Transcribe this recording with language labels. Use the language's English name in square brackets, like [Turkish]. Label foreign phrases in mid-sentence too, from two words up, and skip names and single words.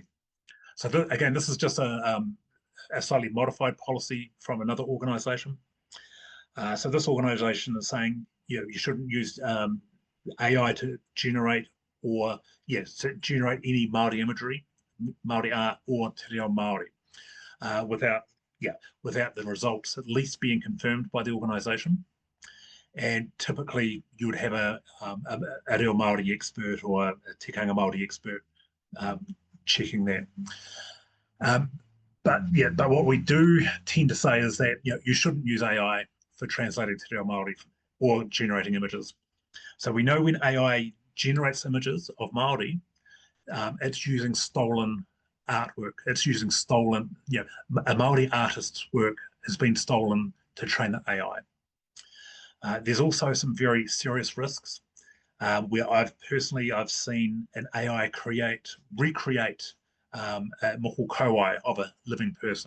[English] So again, this is just a slightly modified policy from another organisation. So this organisation is saying you shouldn't use AI to generate any Māori imagery, Māori art, or [Māori] te reo Māori [English] without the results at least being confirmed by the organisation. And typically, you would have a [Māori] reo Māori [English] expert or a [Māori] tikanga Māori [English] expert checking that. But what we do tend to say is that you shouldn't use AI for translating [Māori] te reo Māori [English] or generating images. So we know when AI generates images of Māori, it's using stolen artwork. It's using stolen, a Māori artist's work has been stolen to train the AI. There's also some very serious risks where I've seen an AI recreate a [Māori] moko kauai [English] of a living person.